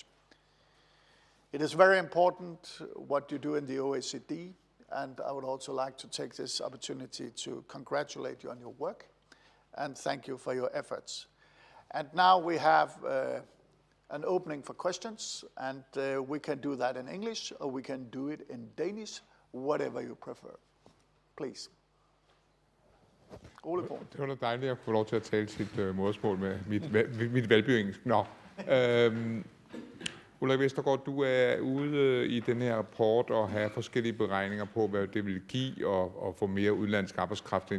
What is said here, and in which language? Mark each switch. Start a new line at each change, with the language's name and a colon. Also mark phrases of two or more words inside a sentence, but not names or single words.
English: It is very important what you do in the OECD, and I would also like to take this opportunity to congratulate you on your work and thank you for your efforts. And now we have an opening for questions, and we can do that in English or we can do it in Danish, whatever you prefer. Please. Ole Borg.
Danish: Det var da dejligt at få lov til at tale sit modersmål med mit valgbyengelsk. Nå, Ulrik Vestergaard, du er ude i den her rapport og have forskellige beregninger på, hvad det vil give og få mere udenlandsk arbejdskraft ind.